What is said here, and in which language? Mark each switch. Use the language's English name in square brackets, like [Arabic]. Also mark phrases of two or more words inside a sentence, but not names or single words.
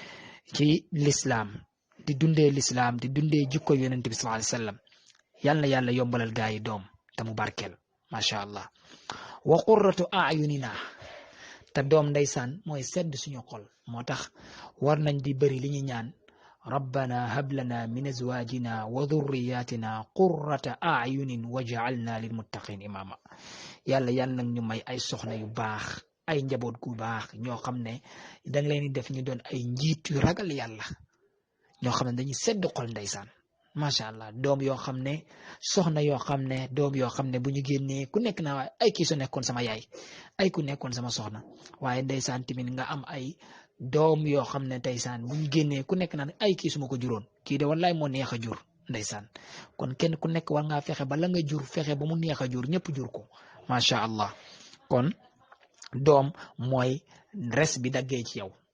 [Wolof] lislaam di dundee lislaam di dundee jikko yonent bi [Arabic] صلى الله عليه وسلم [Wolof] yàlla na yàlla yombalal gaa yi doom te mu barkeel [Arabic] ما شاء الله وقرة أعيننا [Wolof] te doom ndeysaan mooy sedd suñu xol moo tax war nañ di bëri li ñu ñaan [Arabic] ربنا هب لنا من أزواجنا وذرياتنا قرة أعين واجعلنا للمتقين إماما [Wolof] yàlla nag ñu may ay soxna yu baax ay njaboot gu baax ñoo xam ne danga leen di def ñu doon ay njiit yu ragal yàlla ñoo xam ne dañuy sedd xol ndeysaan [Arabic] ما شاء الله [Wolof] doom yoo xam ne soxna yoo xam ne doom yoo xam ne bu ñu génnee ku nekk naa ay kii su nekkoon sama yaay ay ku nekkoon sama soxna waaye ndeysaan tamit nga am ay doom yoo xam ne ndeysaan bu ñu génnee ku nekk naan ay kii su ma ko juróon kii de wallaay moo neex a jur ndeysaan kon kenn ku nekk war ngaa fexe ba la nga jur fexe ba mu neex a jur ñëpp jur ko [Arabic] ما شاء الله [Wolof] kon doom mooy res bi daggee ci